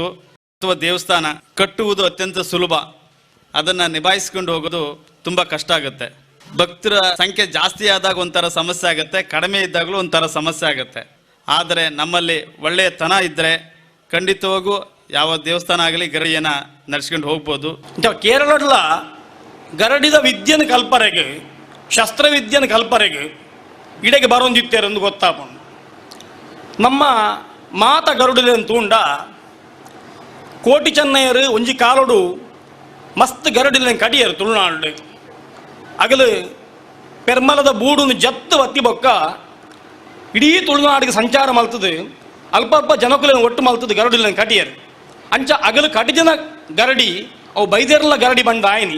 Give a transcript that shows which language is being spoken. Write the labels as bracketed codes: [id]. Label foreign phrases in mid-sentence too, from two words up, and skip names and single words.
[kn] ಅಥವಾ ದೇವಸ್ಥಾನ ಕಟ್ಟುವುದು ಅತ್ಯಂತ ಸುಲಭ, ಅದನ್ನು ನಿಭಾಯಿಸ್ಕೊಂಡು ಹೋಗೋದು ತುಂಬ ಕಷ್ಟ ಆಗುತ್ತೆ. ಭಕ್ತರ ಸಂಖ್ಯೆ ಜಾಸ್ತಿ ಆದಾಗ ಒಂಥರ ಸಮಸ್ಯೆ ಆಗುತ್ತೆ, ಕಡಿಮೆ ಇದ್ದಾಗಲೂ ಒಂಥರ ಸಮಸ್ಯೆ ಆಗುತ್ತೆ. ಆದರೆ ನಮ್ಮಲ್ಲಿ ಒಳ್ಳೆಯ ತನ ಇದ್ದರೆ ಖಂಡಿತವಾಗೂ ಯಾವ ದೇವಸ್ಥಾನ ಆಗಲಿ ಗರಡಿಯನ್ನು ನಡೆಸ್ಕೊಂಡು ಹೋಗ್ಬೋದು. [tcy] ಕೇರಳ ಗರಡಿದ ವಿದ್ಯೆನ ಕಲ್ಪರೆಗೆ ಶಸ್ತ್ರವಿದ್ಯೆನ ಕಲ್ಪರೆಗೆ ಇಡೆಗೆ ಬರೋಂದಿತ್ತೇರೆಂದು ಗೊತ್ತಾಪುಂಡು. ನಮ್ಮ ಮಾತ ಗರುಡಿನ ತೂಂಡ ಕೋಟಿ ಚೆನ್ನೈಯರು ಒಂಜಿ ಕಾಲೋಡು ಮಸ್ತ್ ಗರುಡಿನ ಕಡಿಯರು ತುಳುನಾಡು ಅಗಲು ಪೆರ್ಮಲದ ಬೂಡುನು ಜತ್ತು ಒತ್ತಿ ಬೊಕ್ಕ ಇಡೀ ತುಳುನಾಡಿಗೆ ಸಂಚಾರ ಮಲ್ತದು, ಅಲ್ಪ ಅಲ್ಪ ಜನಕುಲಿನ ಒಟ್ಟು ಮಲ್ತದು ಗರುಡಿನ ಕಟಿಯರು ಅಂಚ ಅಗಲು ಕಟಿಜನ ಗರಡಿ ಅವು ಬೈದೇರ್ಲ ಗರಡಿ ಬಂದ ಆಯ್ನಿ.